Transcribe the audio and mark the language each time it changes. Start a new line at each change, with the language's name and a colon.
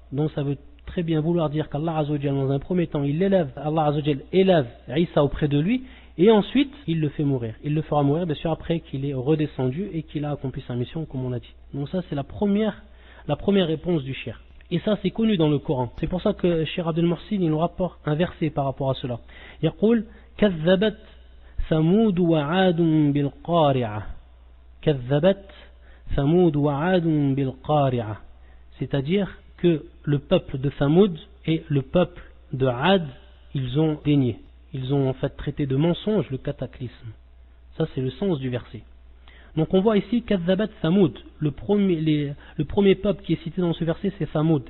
French: Donc ça veut très bien vouloir dire qu'Allah Azza wa Jalla, dans un premier temps, Allah Azza wa Jalla élève Isa auprès de lui, et ensuite il le fait mourir. Il le fera mourir bien sûr après qu'il est redescendu et qu'il a accompli sa mission, comme on l'a dit. Donc ça c'est la première réponse du shir. Et ça c'est connu dans le Coran. C'est pour ça que Cheikh Abdel Mohsin il nous rapporte un verset par rapport à cela.
Arabic: يقول كذبت ثمود وعاد بالقارعة كذبت ثمود وعاد بالقارعة.
French: C'est-à-dire que le peuple de Thamoud et le peuple de Ad, ils ont dénié. Ils ont en fait traité de mensonge le cataclysme. Ça c'est le sens du verset. Donc on voit ici
Arabic: Kadzabat Thamoud.
French: Le premier peuple qui est cité dans ce verset c'est Thamoud.